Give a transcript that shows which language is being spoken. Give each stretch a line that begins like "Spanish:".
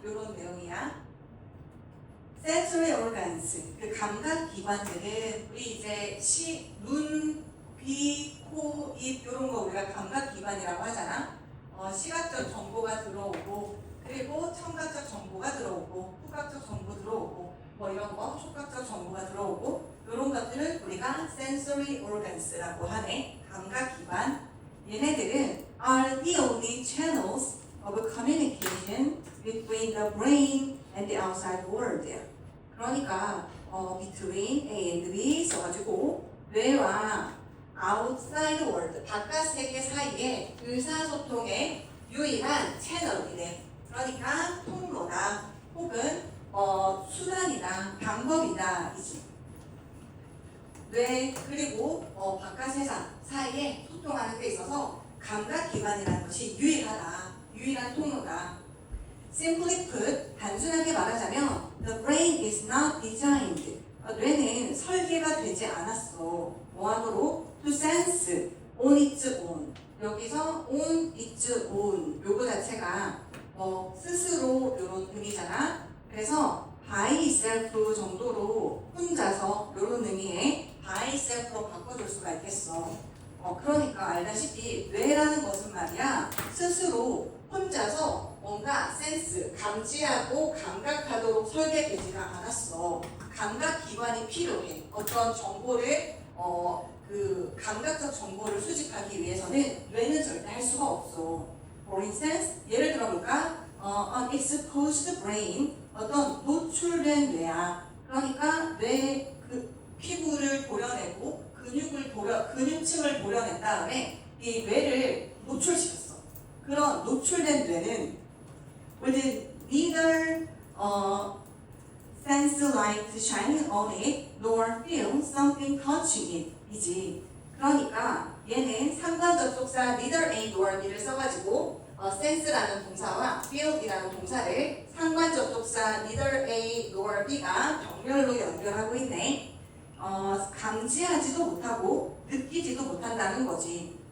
Korean: 이런 내용이야. sensory organs, 그 감각 기관들은 우리 이제 눈, 귀, 코, 입 이런 거 우리가 감각 기관이라고 하잖아. 시각적 정보가 들어오고, 그리고 청각적 정보가 들어오고, 후각적 정보 들어오고, 뭐 이런 거, 촉각적 정보가 들어오고, 이런 것들을 우리가 sensory organs라고 하네. 감각 기관. 얘네들은
English: are the only channels of communication between the brain and the outside world.
Korean: 그러니까 between A and B 써가지고 뇌와 outside world, 바깥 세계 사이에 의사소통의 유일한 채널이래. 그러니까 통로다, 혹은 수단이다, 방법이다 이지. 뇌 그리고 바깥 세상 사이에 소통하는 데 있어서 감각기관이라는 것이 유일한 통로다.
English: Simply put,
Korean: 단순하게 말하자면
English: the brain is not designed.
Korean: 뇌는 설계가 되지 않았어. 뭐하도록?
English: To sense on its own.
Korean: 여기서 on its own 요거 자체가 스스로 이런 의미잖아. 그래서 by itself 정도로 혼자서 이런 의미의 by itself로 바꿔줄 수가 있겠어. 그러니까 알다시피 뇌라는 것은 말이야 스스로 혼자서 뭔가 센스, 감지하고 감각하도록 설계되지가 않았어. 감각기관이 필요해. 어떤 정보를 그 감각적 정보를 수집하기 위해서는 뇌는 절대 할 수가 없어.
English: For instance,
Korean: 예를 들어볼까?
English: An exposed brain,
Korean: 어떤 노출된 뇌야. 그러니까 뇌 그 피부를 도려내고 근육층을 도려낸 다음에 이 뇌를 노출시켰어. 그런 노출된 뇌는
English: with neither sense light shining on it nor feel something touching it
Korean: 이지. 그러니까 얘는 상관 접속사 neither A nor B를 써가지고 sense라는 동사와 feel이라는 동사를 상관 접속사 neither A nor B가 병렬로 연결하고 있네. 감지하지도 못하고 느끼지도 못한다는 거지.